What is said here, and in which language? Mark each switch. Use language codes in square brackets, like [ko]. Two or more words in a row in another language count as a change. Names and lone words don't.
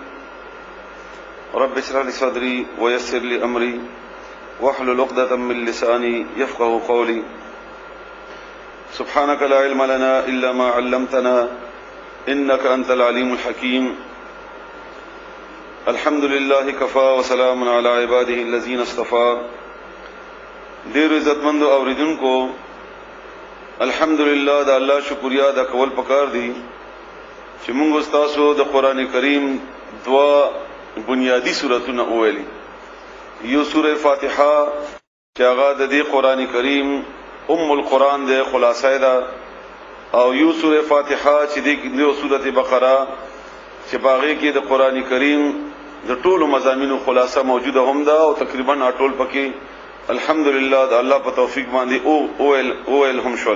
[ar] رب اشرح لي صدري ويسر لي أمري واحلل عقدة من لساني يفقهوا قولي. سبحانك لا علم لنا إلا ما علمتنا إنك أنت العليم الحكيم. الحمد لله كفى وسلام على عباده الذين اصطفى. [ps] دیر عزتمند اوریدونکو، الحمدللہ دا اللہ شکریہ دا کول پکار دی چې موږ تاسو د قران کریم دوا بنیادی سورتونه وویلي. یو سوره فاتحه چې هغه د دې قران کریم القرآن دے خلاصہ دا، او یو سورہ فاتحہ چې دیو سورۃ بقرہ چې باغی کې د قران کریم د ټولو مضامینو خلاصہ موجوده هم دا، او تقریبا ټول پکې الحمدللہ د الله په توفیق باندې او هم شول.